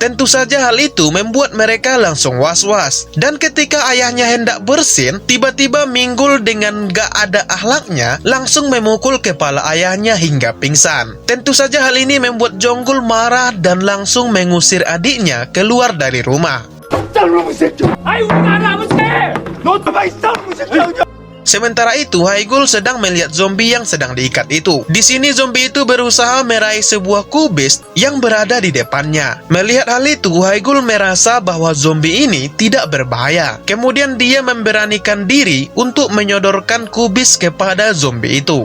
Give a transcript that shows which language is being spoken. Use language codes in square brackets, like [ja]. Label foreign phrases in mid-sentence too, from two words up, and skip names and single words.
[id] Tentu saja hal itu membuat mereka langsung was-was. Dan ketika ayahnya hendak bersin, tiba-tiba Minggul dengan gak ada akhlaknya langsung memukul kepala ayahnya hingga pingsan. Tentu saja hal ini membuat Jonggul marah dan langsung mengusir adiknya keluar dari rumah. [ko] 쌍놈의 새끼! 아이 우리가 알아 아버지! 너 가만히 쌍놈의 새끼야! [id] Sementara itu, Haigul sedang melihat zombie yang sedang diikat itu. Di sini zombie itu berusaha meraih sebuah kubis yang berada di depannya. Melihat hal itu, Haigul merasa bahwa zombie ini tidak berbahaya. Kemudian dia memberanikan diri untuk menyodorkan kubis kepada zombie itu.